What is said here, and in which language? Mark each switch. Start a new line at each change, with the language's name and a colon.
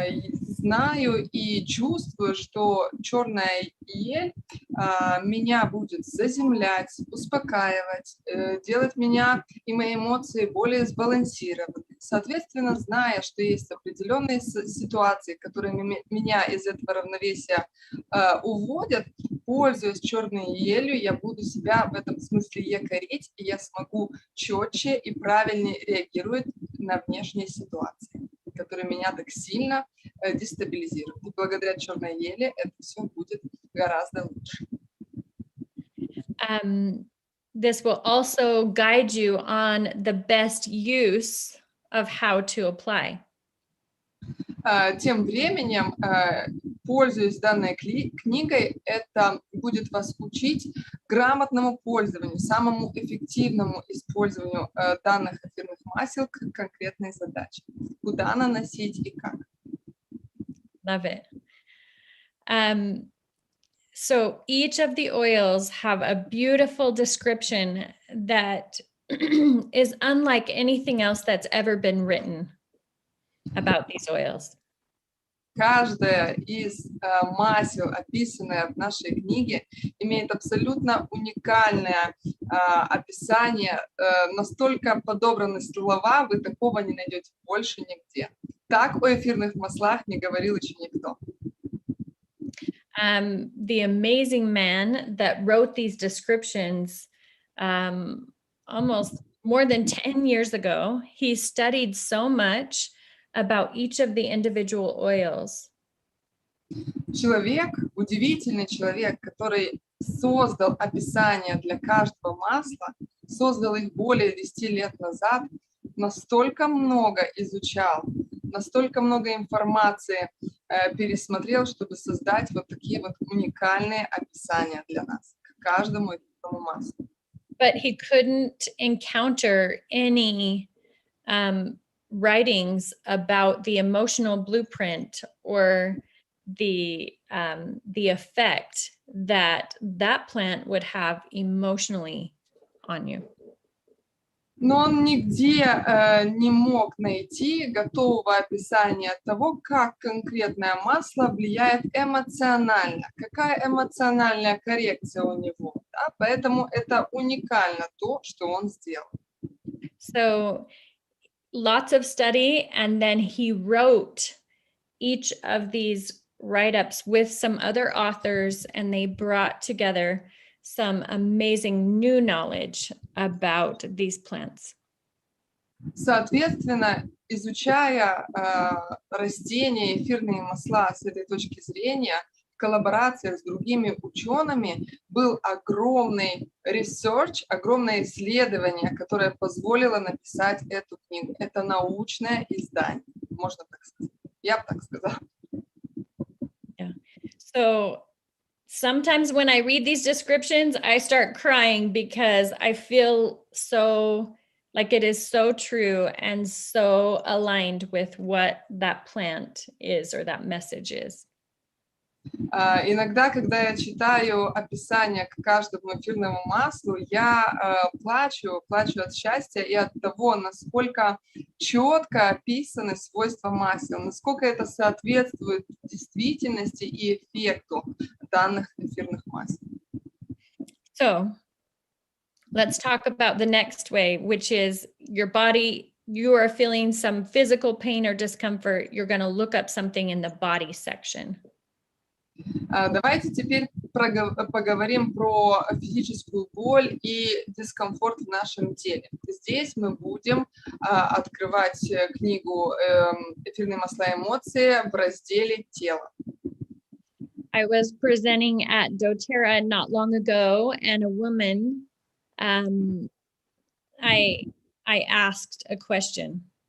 Russian: Знаю и чувствую, что черная ель меня будет заземлять, успокаивать, делать меня и мои эмоции более сбалансированными. Соответственно, зная, что есть определенные ситуации, которые меня из этого равновесия уводят, пользуясь черной елью, я буду себя в этом смысле якорить, и я смогу четче и правильнее реагировать на внешние ситуации, которые меня так сильно дестабилизируют. И благодаря черной еле это все будет гораздо лучше.
English: This will also guide you on the best use of how to apply.
Russian: Тем временем, пользуясь данной книгой, это будет вас учить грамотному пользованию, самому эффективному использованию данных эфирных масел к конкретной задаче. Куда наносить и как.
English: Love it. So each of the oils have a beautiful description that is unlike anything else that's ever been written about these oils.
Russian: Каждая из масел, описанная в нашей книге, имеет абсолютно уникальное описание. Настолько подобраны слова, вы такого не найдете больше нигде. Так о эфирных маслах не говорил еще никто.
English: The amazing man that wrote these descriptions almost more than 10 years ago, he studied so much about each of the individual oils.
Russian: Человек, удивительный человек, который создал описание для каждого масла, создал их более 10 лет назад, настолько много изучал, настолько много информации пересмотрел, чтобы создать вот такие вот уникальные описания для нас, к каждому этому маслу.
English: But he couldn't encounter any writings about the emotional blueprint or the effect that plant would have emotionally on you.
Russian: Но он нигде не мог найти готового описания того, как конкретное масло влияет эмоционально, какая эмоциональная коррекция у него. Да? Поэтому это уникально то, что он сделал.
English: So lots of study, and then he wrote each of these write-ups with some other authors, and they brought together some amazing new knowledge about these plants.
Russian: Соответственно, изучая растения, эфирные масла с этой точки зрения, в коллаборациях с другими учеными, был огромный research, огромное исследование, которое позволило написать эту книгу. Это научное издание, можно так сказать. Я бы так сказала.
English: Yeah. So sometimes when I read these descriptions, I start crying because I feel so like it is so true and so aligned with what that plant is or that message is.
Russian: Иногда, когда я читаю описание к каждому эфирному маслу, я плачу от счастья и от того, насколько четко описаны свойства масел, насколько это соответствует действительности и эффекту данных эфирных масел.
English: So let's talk about the next way, which is your body, you are feeling some physical pain or discomfort, you're going to look up something in the body section.
Russian: Давайте теперь поговорим про физическую боль и дискомфорт в нашем теле. Здесь мы будем открывать книгу «Эфирные масла и эмоции» в разделе «Тело».
English: I was presenting at doTERRA not long ago, and a woman, I asked a question.